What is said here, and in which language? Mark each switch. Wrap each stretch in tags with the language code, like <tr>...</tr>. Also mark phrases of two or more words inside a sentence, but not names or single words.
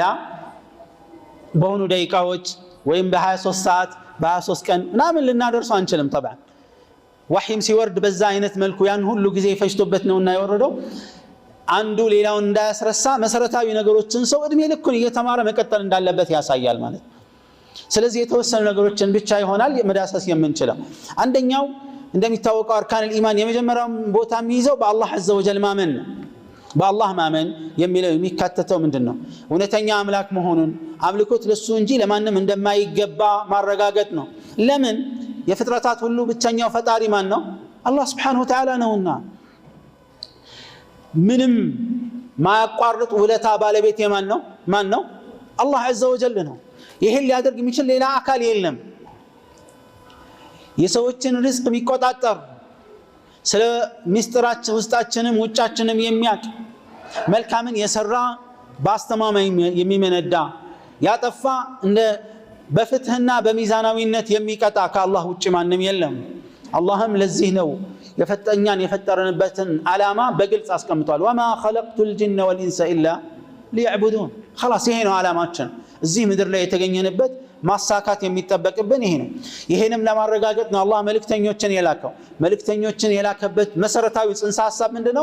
<am>በሆኑ ደቂቃዎች ወይም በ23 ሰዓት በ23 ቀን ምናምን ልናደርሰው አንችልም። طبعا ወህይም ሲወርድ በዛ አይነት መልኩ ያን ሁሉ ጊዜ ፈጅቶበት ነውና የወረደው አንዱ ሌላውን እንዳያስረሳ መሰረታዊ ነገሮችን ሰው እድሜ ልኩን እየተማረ መቀጠል እንዳለበት ያሳያል ማለት ነው። ስለዚህ የተወሰኑ ነገሮችን ብቻ ይሆናል መዳሰስ የምንችለው። አንደኛው እንደሚታወቀው</am> <ar>أركان إيمان</ar> <am>የመጀመሪያው ቦታ የሚይዘው በአላህ</am> <ar>عز وجل</ar> <am>ማመን ነው። በአላህ ማመን የሚለው የሚካተተው ምንድነው? እውነተኛ አምላክ መሆኑን አምልኮት ለሱ እንጂ ለማንም እንደማይገባ ማረጋገጥ ነው። ለምን? የፍጥረታት ሁሉ ብቸኛው ፈጣሪ ማን ነው? አላህ</am> <ar>سبحانه وتعالى</ar> <am>ነውና ምንም ማያቋርጥ ውለታ ባለቤት የማን ነው? ማን ነው? አላህ</am> <ar>عز وجل</ar> <am>ነው። ይሄን ሊያደርግ የሚችል ሌላ አካል የለም። የሰዎችን ሪዝቅ የሚቆጣጠር ስለ ሚስጥራችን ውስጣችንም ውጫችንም የሚያቅ መልካምን የሰራ በአስተማማኝ የሚመነዳ ያጠፋ እንደ በፍትህና በሚዛናዊነት የሚቀጣ ከአላህ ውጭ ማንም የለም። አላህም ለዚህ ነው የፈጠኛን የፈጠረንበትን ዓላማ በግልጽ አስቀምጧል።</am> <ar>وما خلقت الجن والإنس إلا ليعبدون።</ar> <am>خلاص ይሄ ነው ዓላማችን። እዚህ ምድር ላይ የተገኘንበት ማሳካት የሚጠበቅብን ይሄ ነው። ይሄንም ለማረጋገጥ ነው አላህ መልእክተኞችን የላከው። መልእክተኞችን የላከበት መሰረታዊ ጽንሰ ሐሳብ ምንድነው?</am>